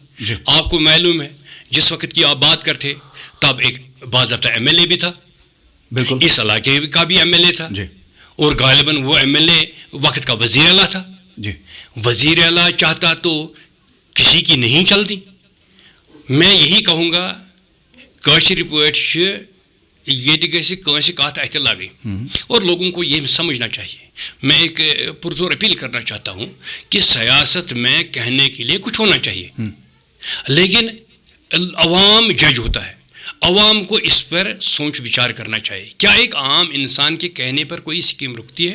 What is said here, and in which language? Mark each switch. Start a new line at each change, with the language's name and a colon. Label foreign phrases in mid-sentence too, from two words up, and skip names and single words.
Urdu: آپ کو معلوم ہے جس وقت کی آپ بات کرتے تب ایک باضابطہ ایم ایل اے بھی تھا, بالکل اس علاقے کا بھی ایم ایل اے تھا, اور غالباً وہ ایم ایل اے وقت کا وزیر اعلیٰ تھا. وزیر اعلیٰ چاہتا تو کسی کی نہیں چلتی. میں یہی کہوں گا
Kashmiri: کاشر پٲٹھۍ ییٚتہِ گژھِ کٲنٛسہِ کتھ اَتھِ لگٕنۍ
Urdu: اور لوگوں کو یہ سمجھنا چاہیے. میں ایک پرزور اپیل کرنا چاہتا ہوں کہ سیاست میں کہنے کے لیے کچھ ہونا چاہیے, لیکن عوام جج ہوتا ہے. عوام کو اس پر سوچ وچار کرنا چاہیے. کیا ایک عام انسان کے کہنے پر کوئی اسکیم رکتی ہے؟